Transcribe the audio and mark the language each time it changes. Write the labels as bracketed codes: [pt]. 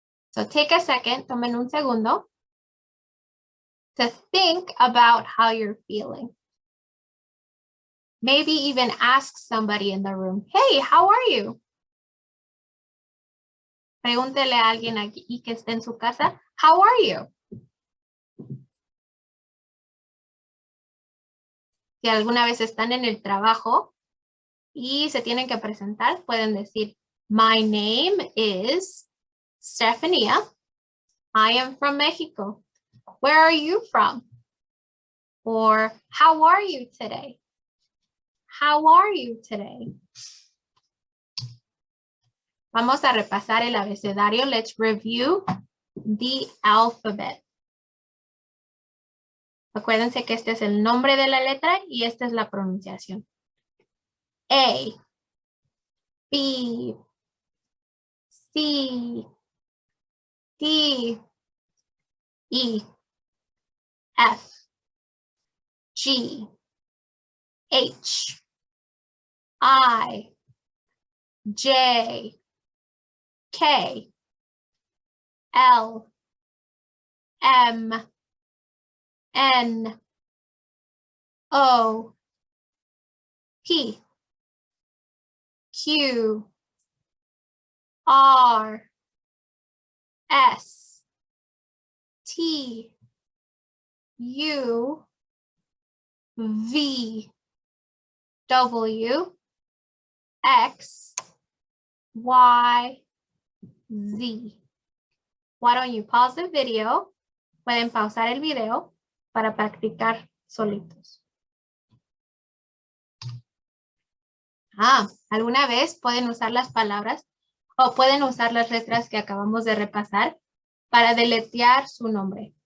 [en] So take a second, [es] tomen un segundo [en] to think about how you're feeling. Maybe even ask somebody in the room, hey, how are you? [es] Pregúntele a alguien aquí que esté en su casa, [en] how are you? [es] Si alguna vez están en el trabajo y se tienen que presentar, pueden decir, [en] my name is Stefania. I am from Mexico. Where are you from? Or how are you today? How are you today? [es] Vamos a repasar el abecedario. [en] Let's review the alphabet. [es] Acuérdense que este es el nombre de la letra y esta es la pronunciación. [en] A, B, C, D, E, F, G, H, I, J, K, L, M, N, O, P, Q, R, S, T, U, V, W, X, Y, Z. Why don't you pause the video? [es] Pueden pausar el video para practicar solitos. ¿Alguna vez pueden usar las palabras o pueden usar las letras que acabamos de repasar para deletrear su nombre?